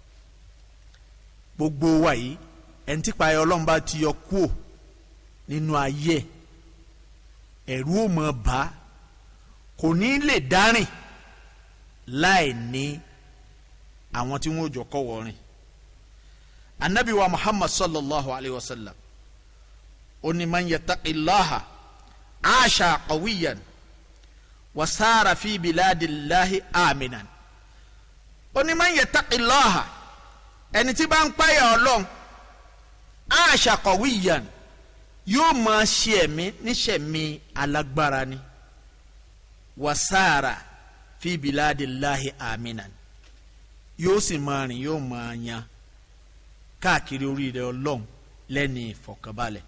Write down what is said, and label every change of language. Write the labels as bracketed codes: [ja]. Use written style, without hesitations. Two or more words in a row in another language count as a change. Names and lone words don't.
[yo] Gbogbo wa yìí, ẹni tí ìpayà Ọlọ́run bá ti yọ kúò nínú ayé, ẹ̀rù ò mọ̀ bá, kò ní lè dárìn láì ní àwọn tí wọ́n jọ kọ́ wọ́rin. Anabi wa [ar] Muhammad صلى الله عليه وسلم [yo] ó ní [ar] من يتق الله عاش قويا وسار في بلاد الله آمنا. [yo] Ó ní [ar] من يتق الله, [yo] ẹni tí bá ń páyà Ọlọ́run, [ar] عاش قويا, [yo] yóò máa ṣe ẹ̀mí níṣẹ̀mí alágbára ni, [ar] وسار في بلاد الله آمنا, [yo] yóò sì máa rìn, yóò máa yan káàkiri oríire Ọlọ́run lẹ́ni ìfọ̀kànbalẹ̀.